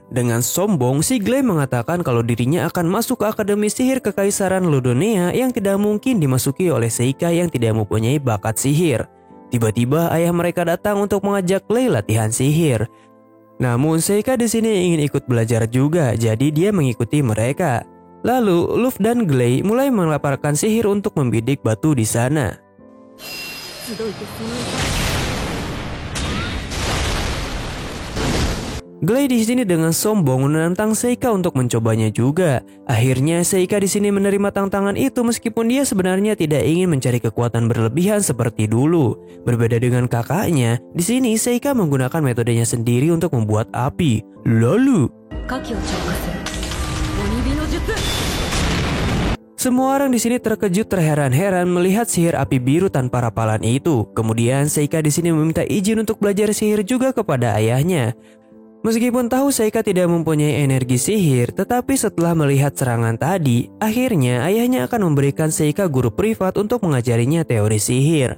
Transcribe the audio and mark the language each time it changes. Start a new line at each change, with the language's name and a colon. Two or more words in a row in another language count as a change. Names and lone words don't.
Indonesian: Dengan sombong, si Glay mengatakan kalau dirinya akan masuk ke Akademi Sihir Kekaisaran Ludonea yang tidak mungkin dimasuki oleh Seika yang tidak mempunyai bakat sihir. Tiba-tiba ayah mereka datang untuk mengajak Glay latihan sihir. Namun Seika di sini ingin ikut belajar juga, jadi dia mengikuti mereka. Lalu Luffy dan Glay mulai melaparkan sihir untuk membidik batu di sana.
Japanese: 集いてその痛
Indonesian: Glay di sini dengan sombong menantang Seika untuk mencobanya juga. Akhirnya Seika di sini menerima tantangan itu meskipun dia sebenarnya tidak ingin mencari kekuatan berlebihan seperti dulu. Berbeda dengan kakaknya, di sini Seika menggunakan metodenya sendiri untuk membuat api. Lalu
Japanese: 火器を浄化する鬼火の術
Indonesian: semua orang di sini terkejut terheran-heran melihat sihir api biru tanpa rapalan itu. Kemudian Seika di sini meminta izin untuk belajar sihir juga kepada ayahnya. Meskipun tahu Seika tidak mempunyai energi sihir, tetapi setelah melihat serangan tadi, akhirnya ayahnya akan memberikan Seika guru privat untuk mengajarinya teori sihir.